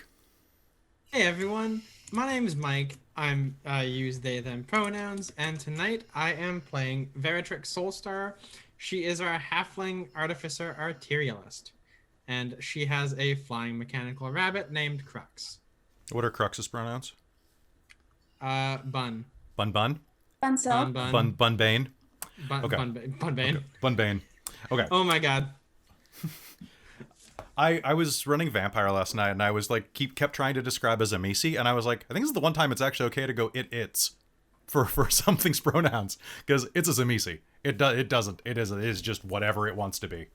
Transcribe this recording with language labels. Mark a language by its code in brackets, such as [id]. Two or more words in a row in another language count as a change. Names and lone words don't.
[en] Hey everyone, my name is Mike. I use they them pronouns, and tonight I am playing Veritrix Soulstar. She is our halfling artificer arterialist, and she has a flying mechanical rabbit named Crux. What are Crux's pronouns? Bun. Bun bun? Fun self. Bun bane? Okay. Bunbane. Okay. Bun bane. Okay. Oh my god. I was running Vampire last night, and I was like, kept trying to describe as a Misi, and I was like, I think this is the one time it's actually okay to go it's for something's pronouns, because it's a Zamisi. It doesn't. It is just whatever it wants to be.